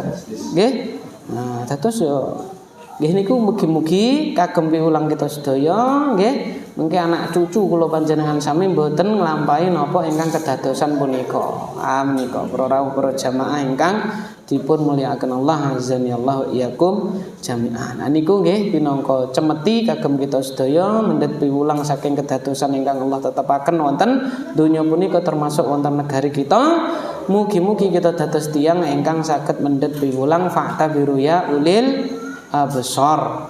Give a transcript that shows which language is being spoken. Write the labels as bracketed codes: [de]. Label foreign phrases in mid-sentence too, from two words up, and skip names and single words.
[jv] Nggih. Nah, dados yo nggih niku mugi-mugi kagem piwulang kita sedaya nggih. Mengke anak cucu kula panjenengan sami mboten nglampahi napa ingkang kedadosan punika. Amin para jamaah ingkang dipun mulyakaken Allah, [ar] أعزنا الله وإياكم جميعا. [jv] Niku nggih pinangka cemeti kagem kita sedaya mendhet piwulang saking kedadosan ingkang Allah tetepaken wonten donya punika termasuk wonten negari kita. Mugi-mugi kita dados tiyang ingkang saged mendhet piwulang [ar] فاعتبروا يا أولي الأبصار.